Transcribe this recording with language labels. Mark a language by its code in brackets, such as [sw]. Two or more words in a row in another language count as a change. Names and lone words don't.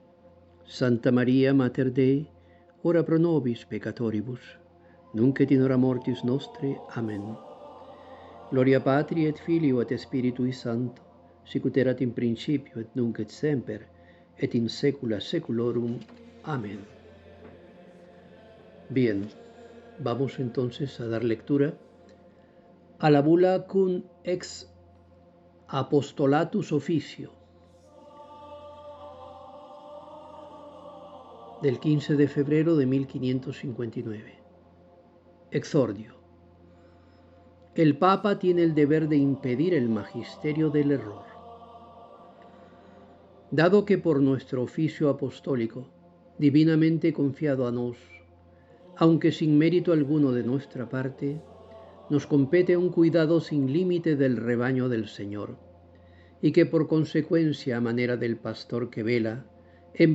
[la] Santa Maria, Mater Dei, ora pro nobis peccatoribus, nunc et in hora mortis nostre. Amen. Gloria Patri et Filio et Spiritui Sancto, sicut erat in principio et nunc et semper, et in saecula saeculorum. [es] Amén. Bien, vamos entonces a dar lectura a la bula cum ex apostolatus officio del 15 de febrero de 1559. Exordio. El Papa tiene el deber de impedir el magisterio del error. Dado que por nuestro oficio apostólico, divinamente confiado a nos, aunque sin mérito alguno de nuestra parte, nos compete un cuidado sin límite del rebaño del Señor, y que por consecuencia, a manera del pastor que vela, en